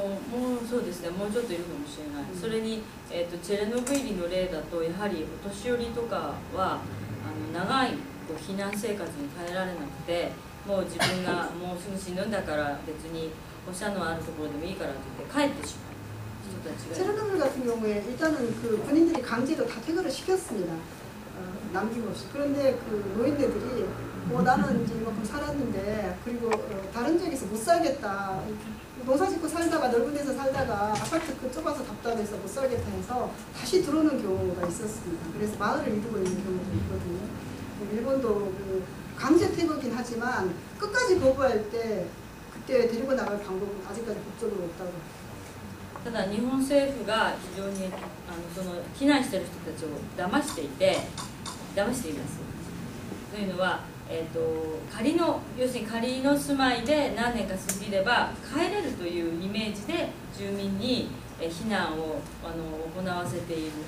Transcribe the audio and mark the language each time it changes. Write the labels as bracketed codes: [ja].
[ja] もうそうですね、もうちょっといるかもしれない。それに、チェルノブイリの例だとやはりお年寄りとかは長い避難生活に耐えられなくて、もう自分がもうすぐ死ぬんだから別に放射能あるところでもいいからと言って帰ってしまう。 [ko] 체르노빌 같은 경우에 일단은 그 군인들이 강제로 다 퇴거를 시켰습니다. 남김없이. 그런데 그 노인네들이 나는 이제 이만큼 살았는데 그리고 다른 지역에서 못 살겠다. 농사 짓고 살다가 넓은 데서 살다가 아파트 그 좁아서 답답해서 못 살겠다 해서 다시 들어오는 경우가 있었습니다. 그래서 마을을 이루고 있는 경우도 있거든요. 일본도 그 강제 퇴거긴 하지만 끝까지 거부할 때 그때 데리고 나갈 방법은 아직까지 법적으로 없다고. [ja] ただ日本政府が非常にその避難している人たちを騙しています。というのは、要するに仮の住まいで何年か過ぎれば帰れるというイメージで避難を行わせている。